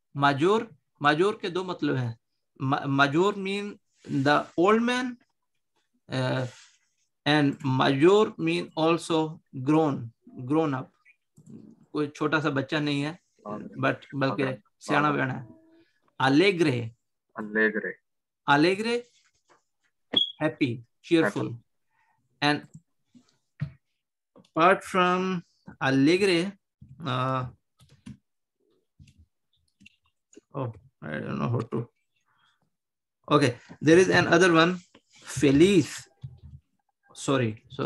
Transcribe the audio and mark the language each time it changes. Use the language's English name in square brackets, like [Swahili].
[Hindi] Major के दो मतलब हैं. [English] Major mean the old man, and major mean also grown up. [Hindi] कोई छोटा सा बच्चा नहीं है, बल्कि सियाना बयाना है. [English] Alegre, happy, cheerful. And apart from alegre, I don't know how to. Okay, there is another one, feliz. Sorry.